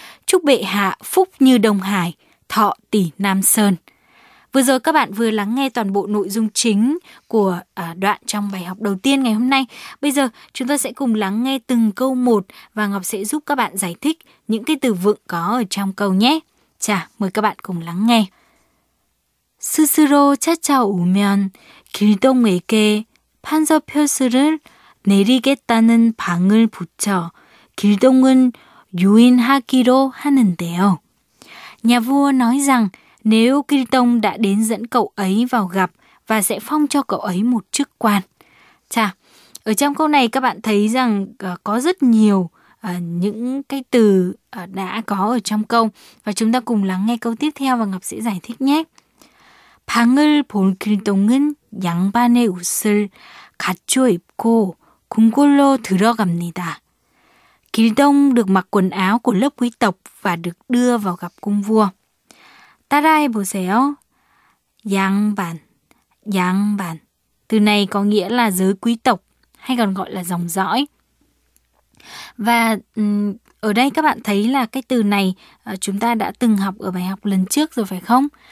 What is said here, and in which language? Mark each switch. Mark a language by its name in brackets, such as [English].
[Vietnamese] Chúc bệ hạ phúc như Đông Hải, thọ tỷ Nam Sơn. Vừa rồi các bạn vừa lắng nghe toàn bộ nội dung chính của đoạn trong bài học đầu tiên ngày hôm nay. Bây giờ chúng ta sẽ cùng lắng nghe từng câu một và Ngọc sẽ giúp các bạn giải thích những cái từ vựng có ở trong câu nhé. Chà, mời các bạn cùng lắng nghe. [Korean] 스스로 찾아오면 길동에게 판서 표수를 내리겠다는 방을 붙여 길동은 유인하기로 하는데요. [Vietnamese] Nhà vua nói rằng nếu Kil Tong đã đến dẫn cậu ấy vào gặp và sẽ phong cho cậu ấy một chức quan. Chà, ở trong câu này các bạn thấy rằng có rất nhiều những cái từ đã có ở trong câu. Và chúng ta cùng lắng nghe câu tiếp theo và Ngọc sẽ giải thích nhé. [Korean] 방을 본 Kil Tong은 양반의 옷을 갖춰 입고 궁궐로 들어갑니다. [Vietnamese] Kil Tong được mặc quần áo của lớp quý tộc và được đưa vào gặp cung vua. [Korean] 따라해 보세요. 양반, 양반. [Vietnamese] Từ này có nghĩa là giới quý tộc hay còn gọi là dòng dõi. Và ở đây các bạn thấy là cái từ này chúng ta đã từng học ở bài học lần trước rồi phải không?